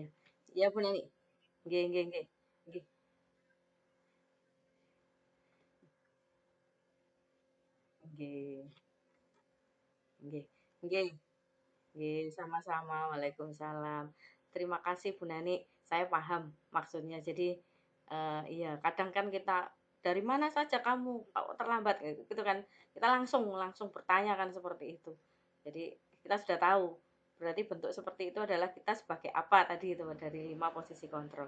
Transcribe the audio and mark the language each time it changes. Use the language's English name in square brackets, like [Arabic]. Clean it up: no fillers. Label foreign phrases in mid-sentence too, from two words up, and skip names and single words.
[Javanese] Iya Bu Nani. Nggih, nggih, nggih. Nggih, nggih, nggih. Nggih. Nggih, [Indonesian] sama-sama. Waalaikumsalam. Terima kasih Bu Nani. Saya paham maksudnya. Jadi, iya, kadang kan kita dari mana saja kamu kok terlambat gitu kan. Kita langsung langsung bertanya kan seperti itu. Jadi kita sudah tahu. Berarti bentuk seperti itu adalah kita sebagai apa tadi itu dari 5 posisi kontrol.